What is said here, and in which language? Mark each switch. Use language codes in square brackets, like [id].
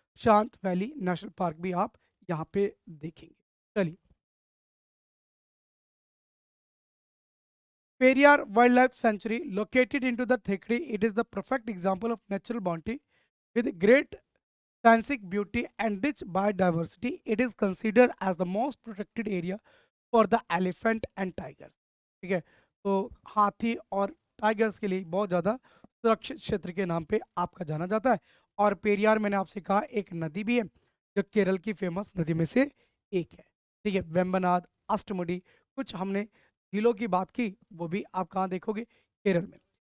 [hi] शांत valley national park भी आप यहाँ पे देखेंगे। [en] चलिए, Periyar wild life sanctuary located into the Thekkady, it is the perfect example of natural bounty with great scenic beauty and rich biodiversity. It is considered as the most protected area for the elephant and tigers. [hi] ठीक है, तो हाथी और tigers के लिए बहुत ज़्यादा सुरक्षित क्षेत्र के नाम पे आपका जाना जाता है। और पेरियार, मैंने आपसे कहा, एक नदी भी है जो केरल की फेमस नदी में से एक है। ठीक है, वेम्बनाड, अष्टमुडी, कुछ हमने झीलों की बात की, वो भी आप कहाँ देखोगे? केरल में।